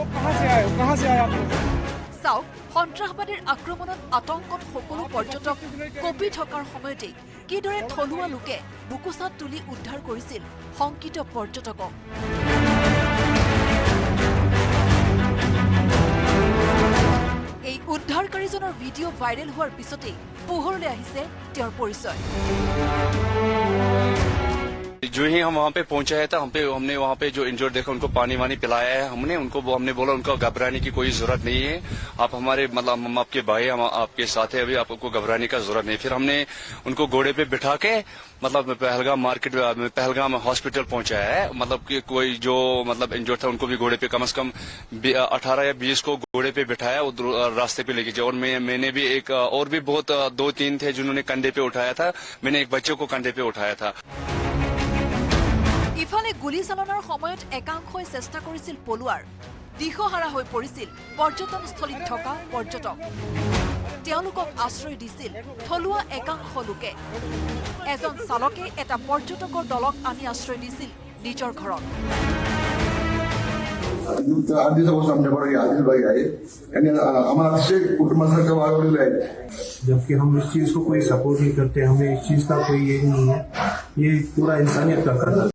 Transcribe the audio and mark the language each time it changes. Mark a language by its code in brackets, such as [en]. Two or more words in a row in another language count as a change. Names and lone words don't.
[as] চাওক সন্ত্ৰাসবাদীৰ আক্ৰমণত আতংকত সকলো পৰ্যটক কঁপি থকাৰ সময়তে কিদৰে থলুৱা লোকে বুকুচাত তুলি উদ্ধাৰ কৰিছিল শংকিত পৰ্যটকক। এই উদ্ধাৰকাৰীজনৰ ভিডিঅ' ভাইৰেল হোৱাৰ পিছতেই পোহৰলৈ আহিছে তেওঁৰ পৰিচয়। [hi] जो ही हम वहाँ पे पहुंचे हैं तो हमने वहाँ पे जो इंजर्ड देखा उनको पानी वानी पिलाया है। हमने बोला उनको घबराने की कोई जरूरत नहीं है, आप हमारे मतलब हम आपके भाई, हम आपके साथ है, अभी आपको घबराने का जरूरत नहीं। फिर हमने उनको घोड़े पे बिठा के मतलब पहलगाम हॉस्पिटल पहुंचाया है। मतलब कि कोई जो मतलब इंजर्ड था उनको भी घोड़े पे कम से कम 18 या 20 को घोड़े पे बिठाया और रास्ते पे लेके जाओ। और मैंने भी एक और भी बहुत 2-3 थे जिन्होंने कंधे पे उठाया था। मैंने एक बच्चे को कंधे पे उठाया था। [as] ইফালে গুলীচালনাৰ সময়ত একাংশই চেষ্টা কৰিছিল পলোৱাৰ। দিশহাৰা হৈ পৰিছিল পৰ্যটনস্থলীত থকা পৰ্যটক। তেওঁলোকক আশ্ৰয় দিছিল থলুৱা একাংশ লোকে। এজন চালকে এটা পৰ্যটকৰ দলক আনি আশ্ৰয় দিছিল নিজৰ ঘৰত। [hi] जबकि हम इस चीज को कोई सपोर्ट नहीं करते, हमें इस चीज का कोई ये नहीं है, ये पूरा इंसानियत का करना।